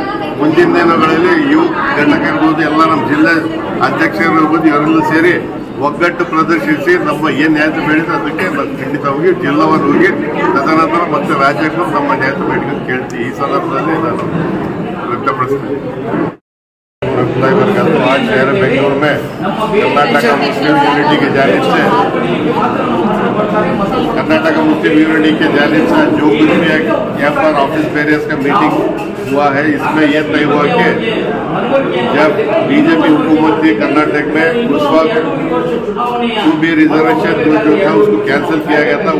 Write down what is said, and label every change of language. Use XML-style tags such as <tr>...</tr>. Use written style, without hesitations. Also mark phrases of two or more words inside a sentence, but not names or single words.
<kn>ಮುಂದಿನ ದಿನಗಳಲ್ಲಿ ಇವು ಘಟಕ ಇರ್ಬೋದು, ಎಲ್ಲ ನಮ್ಮ ಜಿಲ್ಲೆ ಅಧ್ಯಕ್ಷರು ಇರ್ಬೋದು, ಇವರೆಲ್ಲ ಸೇರಿ ಒಗ್ಗಟ್ಟು ಪ್ರದರ್ಶಿಸಿ ನಮ್ಮ ಏನು ನ್ಯಾಯ ಬೇಡಿದ್ರೆ ಅದಕ್ಕೆ ನಾವು ಖಂಡಿತವಾಗಿ ಜಿಲ್ಲಾವಾರು ಹೋಗಿ ತದನಂತರ ಮತ್ತೆ ರಾಜ್ಯಕ್ಕೂ ನಮ್ಮ ನ್ಯಾಯ ಬೇಡಿಕೆ ಕೇಳ್ತೀವಿ. ಈ ಸಂದರ್ಭದಲ್ಲಿ ನಾನು ವ್ಯಕ್ತಪಡಿಸ್ತೀನಿ.</kn> <hi>आज शहर बेंगलुरु में कर्नाटक मुस्लिम यूनिटी की जानिब से कर्नाटक मुस्लिम यूनिटी के जानिब से जो कुछ भी यहाँ पर</hi> <en>office bearers</en> <hi>का मीटिंग हुआ है, इसमें यह तय हुआ कि जब बीजेपी हुकूमत थी कर्नाटक में उस वक्त 2B रिजर्वेशन जो था उसको कैंसिल किया गया था।</hi>